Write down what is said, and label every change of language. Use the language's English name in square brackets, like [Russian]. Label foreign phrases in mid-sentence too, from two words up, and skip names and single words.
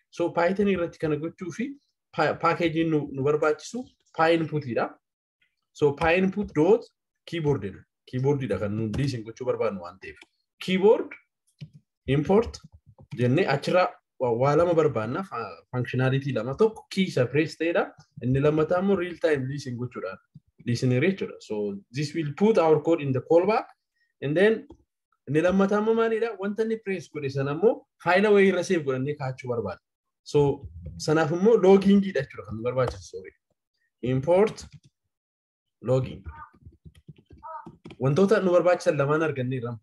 [Oromo] So Python irratti kana gochuu fi packagein nu barbaachisu pyinputidha. So pyinput dot keyboardidha. Keyboardidha kan nu liisin gochuu barbaadnu waan ta'eef. [English] Keyboard import [Oromo] jennee achirraa waa lama barbaadna functionality lama tokko key isa press ta'edha. Inni lammataa immoo [English] real time [Oromo] liisin gochuudha. Listener jechuudha. [English] So this will put our code in the callback and then [Oromo] inni lammataa immoo maalidha? Wanta inni press godhe sana immoo faayila wayii irra save godhannee kaachuu barbaada. So sanaaf immoo loggingidha jechuudha kan nu barbaachisu. [English] Sorry. Import logging. [Oromo] Wantoota nu barbaachisan lamaan arganneerra.